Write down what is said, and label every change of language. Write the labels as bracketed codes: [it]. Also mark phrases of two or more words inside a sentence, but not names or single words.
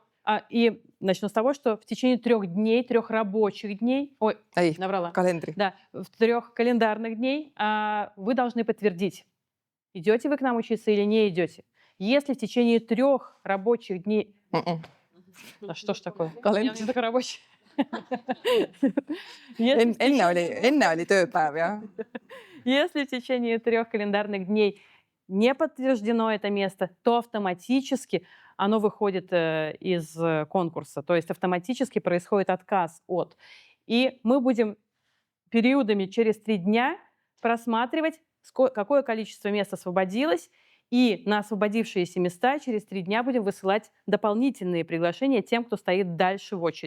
[ru] И начну с того, что в течение 3 дней, 3 рабочих дней... Ой, наврала. Календарь. Да, в 3 календарных дней вы должны подтвердить, идете вы к нам учиться или не идете. Если в tечение 3 рабочих дней... А что ж такое? Kalender. Я такой рабочий. [et] Enne oli tööpäev, jah. [ru] Если в tечение 3 календарных дней не подтверждено это место, то автоматически оно выходит из конкурса. То есть автоматически происходит отказ от. И мы будем периодами через 3 дня просматривать, какое количество мест освободилось, и на освободившиеся места через 3 дня будем высылать дополнительные приглашения тем, кто стоит дальше в очереди.